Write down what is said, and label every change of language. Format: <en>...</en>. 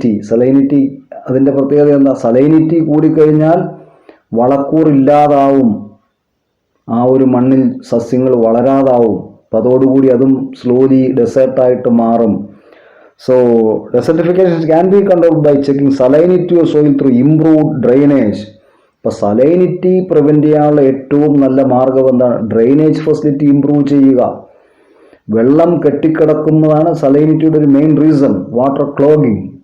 <ml>Salinity അതിൻ്റെ പ്രത്യേകത എന്താ? സലൈനിറ്റി കൂടിക്കഴിഞ്ഞാൽ വളക്കൂറില്ലാതാവും, ആ ഒരു മണ്ണിൽ സസ്യങ്ങൾ വളരാതാവും. അപ്പം അതോടുകൂടി അതും സ്ലോലി ഡെസേർട്ടായിട്ട് മാറും.</ml> <en>So, desertification can be controlled by checking salinity of soil through improved drainage.</en> <ml>ഇപ്പോൾ സലൈനിറ്റി പ്രിവെൻറ്റ് ചെയ്യാനുള്ള ഏറ്റവും നല്ല മാർഗം എന്താണ്? ഡ്രെയിനേജ് ഫെസിലിറ്റി ഇംപ്രൂവ് ചെയ്യുക. വെള്ളം കെട്ടിക്കിടക്കുന്നതാണ് സലൈനിറ്റിയുടെ ഒരു മെയിൻ റീസൺ, വാട്ടർ ക്ലോഗിങ്.</ml>